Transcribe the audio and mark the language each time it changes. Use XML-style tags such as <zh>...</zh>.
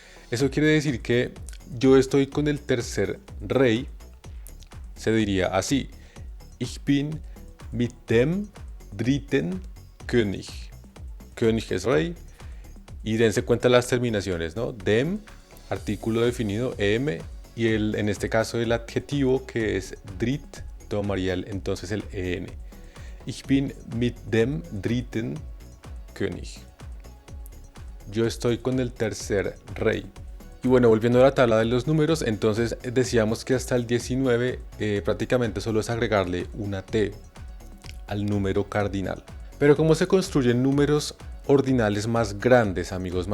<es>Eso quiere decir que yo estoy con el tercer rey, se diría así:</es> <de>Ich bin mit dem dritten König.</de> <es>König es rey. Y dense cuenta las terminaciones, ¿no? Dem, artículo definido, em, y en este caso el adjetivo que es drit, tomaría entonces el en.</es> <de>Ich bin mit dem dritten König.</de> <es>Yo estoy con el tercer rey. Y bueno, volviendo a la tabla de los números, entonces decíamos que hasta el 19 prácticamente solo es agregarle una T al número cardinal. Pero ¿cómo se construyen números ordinales más grandes, amigos?</es>